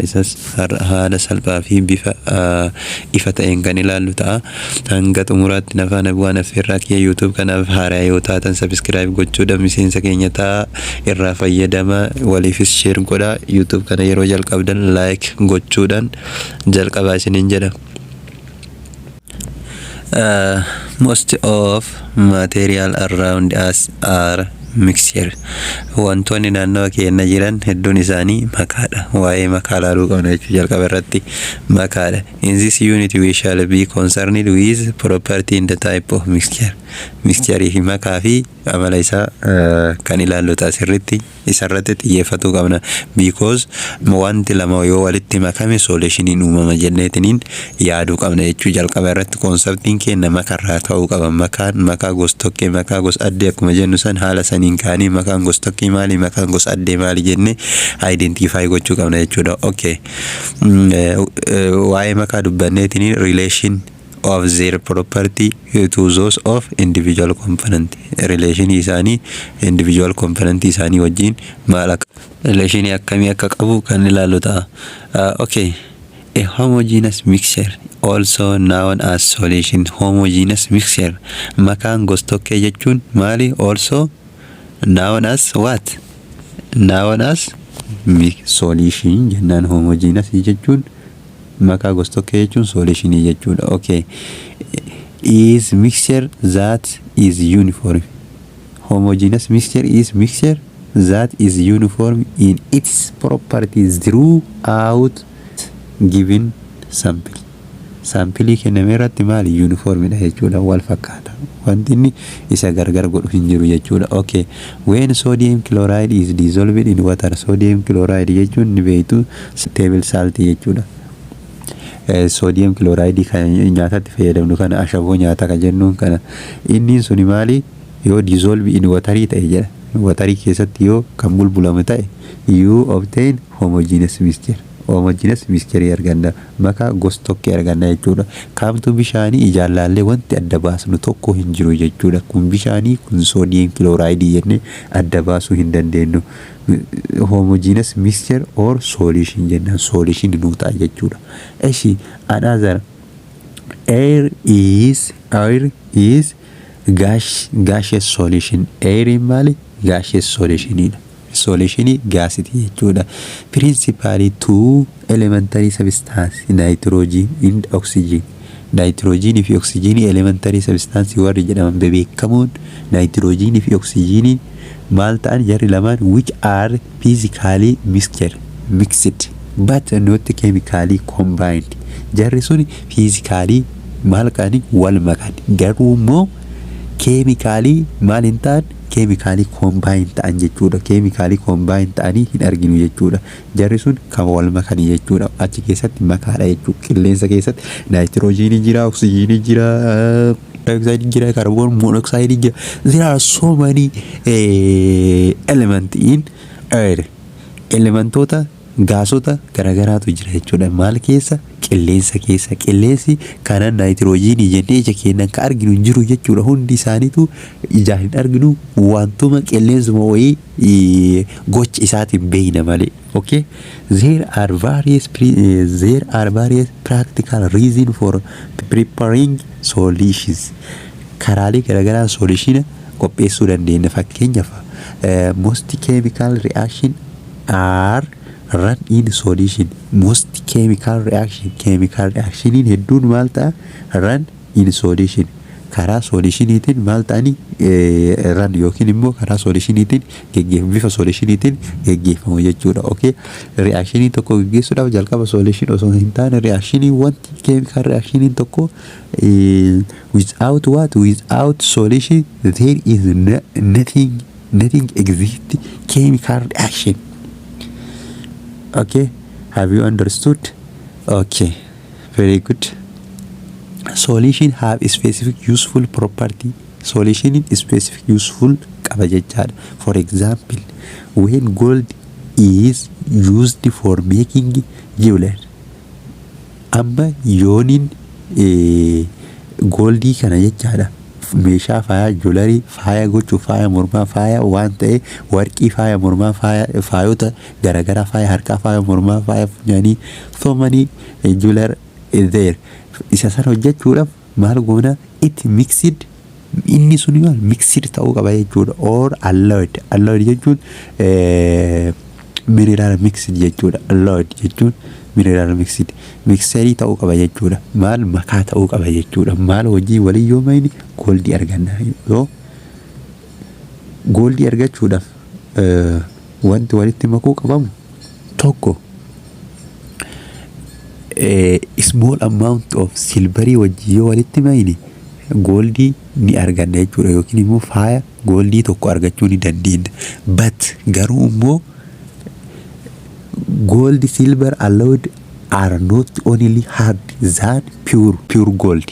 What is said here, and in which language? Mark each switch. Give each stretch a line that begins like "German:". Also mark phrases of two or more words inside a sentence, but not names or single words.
Oromo: Isas haala salphaa fi bifa ifa ta'een kan ilaallu ta'a. Hanga xumuraatti nafaan waan affeerraa kiyya YouTube kanaaf haaraa yoo taatan subscribe gochuudhaan miseensa keenya ta'a irraa fayyadama waliifis share godha. YouTube kana yeroo jalqabdan like gochuudhaan jalqabaa isiniin jedha.
English: Most of material around us are mixture.
Oromo: Wantoonni naannoo keenya jiran hedduun isaanii makaadha. Waa'ee makaa ilaaluu qabna jechuu jalqaba irratti makaadha.
English: In this unit we shall be concerned with property in the type of mixture.
Oromo: Mixture fi makaa fi amala isaa kan ilaallu ta'a sirriitti isarratti xiyyeeffachuu qabna. Because wanti lama yoo walitti makame solutioniin uumama jenneetiniin yaaduu qabna jechuu jalqaba irratti konseptiin keenya makarraa ta'uu qaba. Makaa gostokkee makaa gos addee akkuma jennu san haala saniin kaanii makaan gostokkee maali makaan gos addee maali jenne identify gochuu qabna jechuudha.
English: Okay.
Oromo: Waa'ee makaa dubbanneetiniin
English: relation of their property to those of individual component.
Oromo: Relation isaanii
English: individual component
Oromo: isaanii wajjin maal akka relation akkamii akka qabu kan ilaallu ta'a. Okay.
English: A homogeneous mixture also known as solution. Homogeneous mixture
Oromo: makaan gostokkee jechuun maali?
English: Also known as what? Known as solution jennaan.
Oromo: Homogeneous jechuun makaa gostokkee jechuun solution jechuudha.
English: Okay. Is mixture that is uniform. Homogeneous mixture is mixture that is uniform in its properties throughout given sample.
Oromo: Sample kenname irratti maali uniform dha jechuudha, wal fakkaata. Wanti inni isa gargar godhu hin jiru jechuudha. Okay.
English: When sodium chloride is dissolved in water.
Oromo: Sodium chloride jechuun ni beektu
English: table salt
Oromo: jechuudha.
English: Sodium chloride
Oromo: kan nyaatatti fayyadamnu kana ashaboo nyaata kan jennuun kana inni suni maali yoo
English: dissolve in water
Oromo: ta'e jedha. Water keessatti yoo kan bulbulamu ta'e
English: you obtain homogeneous mixture. Homogeneous mixture
Oromo: arganna makaa gostokkee arganna jechuudha. Kaamtu bishaanii ijaallallee wanti adda baasnu tokko hin jiru jechuudha. Kun bishaanii kun
English: sodium chloride
Oromo: jenne adda baasuu hin dandeenyu.
English: Homogeneous mixture or solution
Oromo: jenna. Solution nu ta'a jechuudha.
English: Eshi another air is gaseous solution. Air maali? Gaseous solution.
Oromo: Solution gasity jechuudha.
English: Principally two elementary substance nitrogen and oxygen.
Oromo: Nitrogen fi oxygen elementary substance warri jedhaman beekamoon nitrogen fi oxygen maal ta'an jarri lamaan
English: which are physically mixed but not chemically combined.
Oromo: Jarri sun physically maal qaani wal makan garuu immoo chemically maal hin ta'an
English: chemically combined
Oromo: ta'an jechuudha.
English: Chemically combined
Oromo: ta'anii hin arginu jechuudha. Jarri sun kan wal makanii jechuudha. Achi keessatti makaadha jechuudha. Qilleensa keessatti nitrogen jira, oxygen jira, dioxide jira,
English: carbon monoxide
Oromo: jira.
English: There are so many elements in air.
Oromo: Elementoota gaasota garagaraatu jira jechuudha. Maal keessa? Qilleensa keessa. Qilleensi kana nitrogen jennee ija keenyaan ka arginu jiru jechuudha. Hundi isaaniitu ijaan hin arginu wantuma qilleensuma wayii gocha isaatiin beeyna malee. Okay.
English: There are various practical reason for preparing solutions.
Oromo: Karaalee garagaraa solution qopheessuu dandeenya.
English: Fakkeenyaaf most chemical reaction are run in solution. Most chemical reaction in
Oromo: hedduun maal ta'a
English: run in solution.
Oromo: Karaa solutioniitiin maal ta'ani run yookiin immoo karaa solutioniitiin geggeeffamu bifa solutioniitiin geggeeffamu jechuudha. Okay. Reactionii tokko geggeessuudhaaf jalqaba solution osoo hin taane reactionii wanti
English: chemical reactionii
Oromo: tokko
English: without solution there is nothing exist chemical reaction. Okay, have you understood? Okay, very good. Solution have a specific useful property solution specific useful
Oromo: qaba jechaadha.
English: For example, when gold is used for making jewelry,
Oromo: amma yoonin goldii kana jechaadha meeshaa faaya jewelry, faaya gochuu, faaya mormaa, faaya waan ta'e warqii, faaya mormaa, faayota garagaraa, faaya harkaa, faaya mormaa, faaya funyaanii,
English: so many jewelry there.
Oromo: Isa sana hojjechuudhaaf maal goona?
English: It mixed,
Oromo: inni sun maal mixed ta'uu qaba jechuudha. Or alloyed jechuun
English: mineral mixed
Oromo: jechuudha. Alloyed jechuun
English: mineral mixerii
Oromo: ta'uu qaba jechuudha. Maal makaa ta'uu qaba jechuudha. Maal hojii walii yoo mayni goldii arganna. Yoo goldii argachuudhaaf wanti walitti makuu qabamu tokko
English: small amount of silverii
Oromo: wajjii yoo walitti mayni goldii ni arganna jechuudha. Yookiin immoo faaya goldii tokko argachuu ni dandeenya.
English: But
Oromo: garuu immoo
English: gold, silver allowed are not only hard than pure gold.